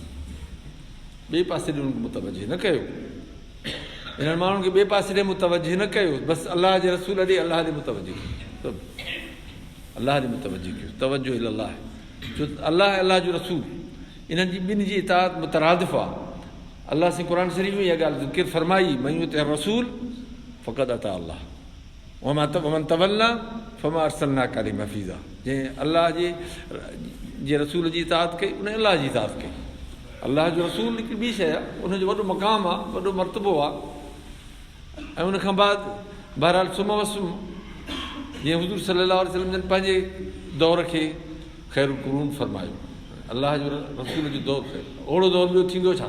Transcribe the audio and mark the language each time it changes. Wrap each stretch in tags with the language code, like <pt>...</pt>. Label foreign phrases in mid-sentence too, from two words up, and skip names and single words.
<sd>ॿिए पासे ॾे उनखे मुतवजह न कयो, हिननि माण्हुनि खे ॿिए पासे ॾे मुतवजह न कयो, बसि अलाह जे रसूल ॾे, अलाह ॾे मुतवजह कयो, अलाह ॾे मुतवजह कयो, तवजो इल्लाह। छो अलाह अलाह जो रसूल इन्हनि जी ॿिनि जी इताअत मुतरादिफ़ आहे। अलाह साईं क़ुर शरीफ़ में इहा ॻाल्हि ज़िक्र फरमाई,</sd> <ar>من يطع الرسول فقد أطاع الله ومن تولى فما أرسلناك عليهم حفيظا.</ar> <sd>जंहिं अलाह जे रसूल जी इताअत कई उन अलाह जी इताअत कई। अलाह जो रसूल हिकिड़ी ॿी शइ आहे, उनजो वॾो मक़ाम आहे, वॾो मर्तबो आहे। ऐं उनखां बाद बहरहाल सुम वसुम, जीअं हुज़ूर</sd> <ar>صلى الله عليه وسلم</ar> <sd>जन पंहिंजे दौर खे</sd> <ar>خير قرون</ar> <sd>फरमायो, अलाह जो रसूल जो दौरु ख़ैरु, ओड़ो दौरु ॿियो थींदो छा?</sd>